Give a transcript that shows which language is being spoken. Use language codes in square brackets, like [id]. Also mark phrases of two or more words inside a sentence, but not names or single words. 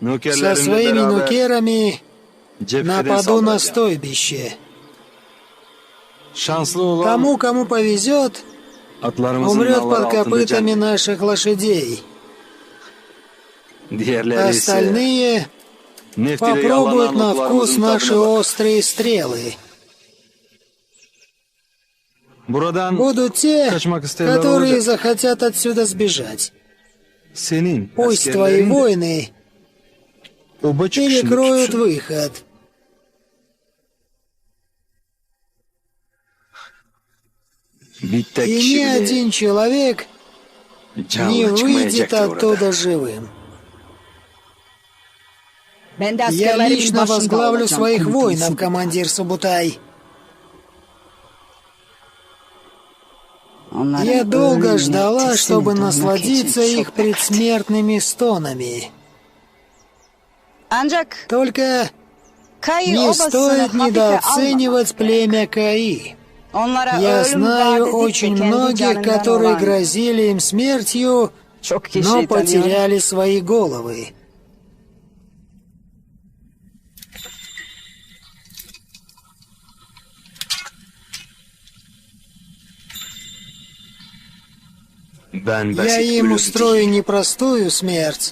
[tr] nökerlerimle [ru] своими [tr] beraber [ru] нукерами [tr] cepheden [ru] нападу на [tr] saldıracağım. [ru] стойбище. [tr] Şanslı olan [ru] Кому повезет, [tr] atlarımızın [ru] умрет [tr] nalları [ru] под [tr] altında [ru] копытами [tr] can. [ru] наших лошадей. [tr] Diğerleri ise [ru] Остальные [tr] neft ile [ru] попробуют [tr] yalanan [ru] на вкус [tr] oklarımızın [ru] наши [tr] tadına bakar. [ru] острые стрелы. [tr] Buradan [ru] Будут те, [tr] kaçmak isteyenler [ru] которые [tr] olacak. [ru] захотят отсюда сбежать. [tr] Senin [ru] Пусть твои [tr] askerlerin de [ru] воины [tr] oba çıkışını [ru] перекроют [tr] tutsun. [ru] выход. [tr] Bir tek [ru] И ни [tr] kişi bile [ru] один человек не [tr] canlı [ru] выйдет [tr] çıkmayacaktır orada. [ru] оттуда живым. [tr] Ben de [ru] Я [tr] askerlerimin [ru] лично [tr] başında [ru] возглавлю [tr] olacağım, [ru] своих [tr] komutan [ru] воинов, [tr] Subay. [ru] командир Субутай. [tr] Onların [ru] Я долго [tr] ölümüne [ru] ждала, [tr] teslim [ru] чтобы [tr] edilmek [ru] насладиться [tr] için [ru] их [tr] çok bekledim. [ru] предсмертными стонами. [tr] Ancak [ru] Только [tr] Kayı [ru] не [tr] obasını [ru] стоит [tr] hafife [ru] недооценивать [tr] almamak. [ru] племя Каи. [tr] Onlara [ru] Я [tr] ölüm [ru] знаю [tr] vaat edip de [ru] очень [tr] kendi [ru] многих, [tr] canından [ru] которые [tr] olan [ru] грозили им смертью, [tr] çok kişi [ru] но [tr] tanıyorum. [ru] потеряли свои головы. [tr] Ben [ru] Я [tr] basit [ru] им [tr] ölüm [ru] устрою не простую смерть,